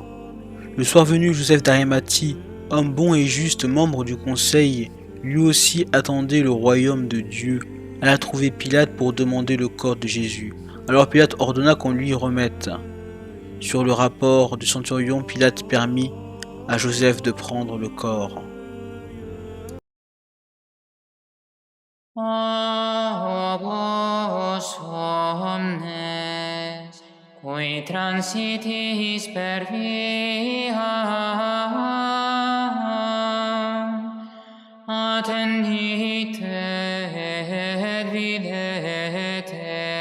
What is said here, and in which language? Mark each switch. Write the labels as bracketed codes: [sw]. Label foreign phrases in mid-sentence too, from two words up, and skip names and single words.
[fr] Le soir venu, Joseph d'Arimathie, homme bon et juste, membre du conseil, lui aussi attendait le royaume de Dieu, alla trouver Pilate pour demander le corps de Jésus. Alors Pilate ordonna qu'on lui remette. Sur le rapport du centurion, Pilate permit à Joseph de prendre le corps. [la] Omnes, qui transitis per via, attendite et videte,